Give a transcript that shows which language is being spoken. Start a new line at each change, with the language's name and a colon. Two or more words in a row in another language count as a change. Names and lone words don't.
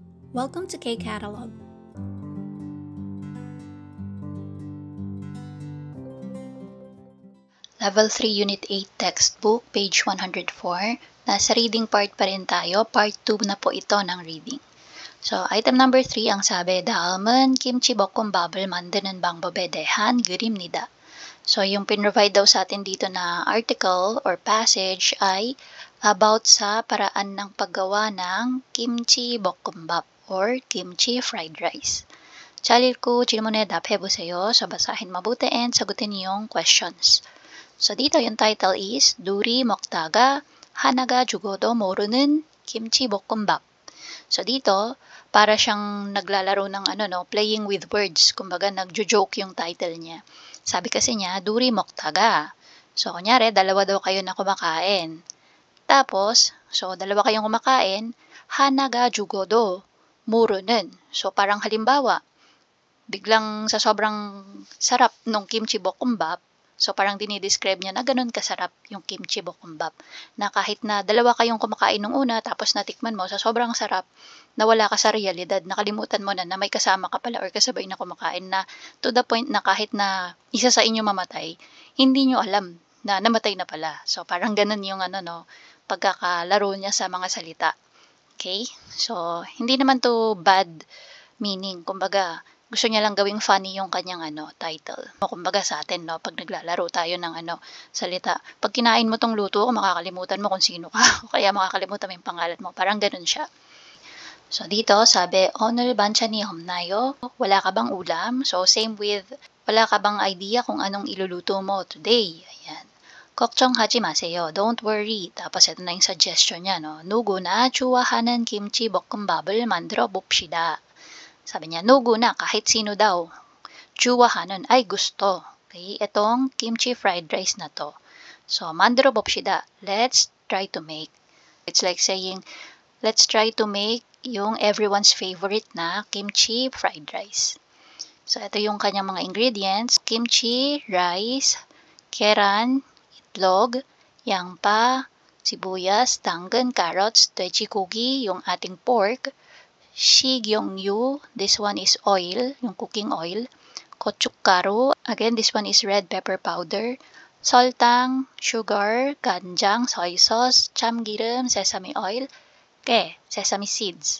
English: Welcome to K-Catalog. Level 3 Unit 8 Textbook, page 104.
Filipino: Nasa reading part pa rin tayo. Part 2 na po ito ng reading. So,
English: item number
Filipino: 3 ang sabi,
Korean: 다음은 김치볶음밥을 만드는 방법에 대한 그림입니다.
Filipino: So, yung pinrovide daw sa atin dito na
English: article or passage
Filipino: ay about sa paraan ng paggawa ng
Korean: 김치볶음밥
Filipino: or
English: kimchi fried rice.
Korean: 잘 읽고 질문에 답해보세요.
Filipino: So, basahin mabuti and sagutin yung questions. So, dito yung title is
Korean: 둘이 먹다가 하나가 죽어도 모르는 김치볶음밥.
Filipino: So, dito, para siyang naglalaro ng
English: playing with words.
Filipino: Kumbaga, nagjo-joke yung title niya. Sabi kasi niya,
Korean: 둘이 먹다가.
Filipino: So, kunyari, dalawa daw kayo na kumakain. Tapos, so, dalawa kayong kumakain,
Korean: 하나가 죽어도 모르는.
Filipino: So, parang halimbawa, biglang sa sobrang sarap ng
Korean: 김치볶음밥,
Filipino: so parang dinidescribe niya na ganun kasarap yung
Korean: 김치볶음밥.
Filipino: Na kahit na dalawa kayong kumakain nung una, tapos natikman mo, sa sobrang sarap, nawala ka sa realidad, nakalimutan mo na may kasama ka pala or kasabay na kumakain na
English: to the point
Filipino: na kahit na isa sa inyo mamatay, hindi nyo alam na namatay na pala. So parang ganun yung pagkakalaro niya sa mga salita. Okay? So, hindi naman to
English: bad meaning.
Filipino: Kumbaga, gusto niya lang gawing funny yung kanyang title. Kumbaga sa atin, pag naglalaro tayo ng salita. Pag kinain mo tong luto, makakalimutan mo kung sino ka. O kaya makakalimutan mo yung pangalan mo. Parang ganun siya. So, dito sabi,
Korean: 오늘 반찬이 없나요?
Filipino: Wala ka bang ulam?
English: So, same with,
Filipino: wala ka bang idea kung anong iluluto mo today? Ayan.
Korean: 걱정하지 마세요.
English: Don't worry.
Filipino: Tapos ito na yung suggestion niya,
Korean: 누구나 좋아하는 김치 볶음밥을 만들어 봅시다.
Filipino: Sabi niya, 누구나, kahit sino daw. 좋아하는 ay gusto. Okay? Itong
English: kimchi fried rice
Filipino: na to. So,
Korean: 만들어 봅시다.
English: Let's try to make. It's like saying, let's try to make yung everyone's favorite na kimchi fried rice.
Filipino: So, ito yung kanyang mga ingredients. Kimchi, rice, 계란, itlog, 양파, sibuyas, 당근, carrots, 돼지고기, yung ating pork,
Korean: 식용유,
English: this one is oil, yung cooking oil, 고춧가루, again this one is red pepper powder,
Korean: 설탕, sugar, 간장,
English: soy sauce, 참기름, sesame oil, sesame seeds.